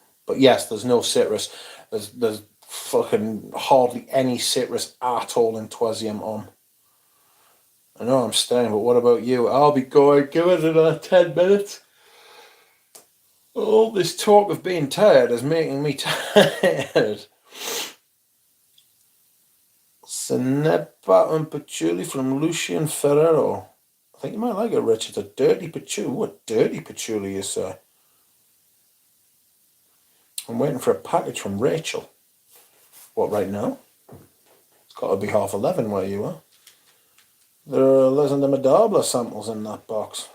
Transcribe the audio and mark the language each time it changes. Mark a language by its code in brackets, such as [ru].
[en] But yes, there's no citrus. There's fucking hardly any citrus at all in Troisième Homme. I know I'm staying, but what about you? I'll be going. Give it another 10 minutes. All this talk of being tired is making me tired. [fr] Ce n'est pas un patchouli from Lucian Ferrero. [en] I think you might like it, Rich. It's a dirty patchouli. What dirty patchouli you say? I'm waiting for a package from Rachel. What, right now? It's got to be 11:30 where you are. There are Legend Medabla samples in that box.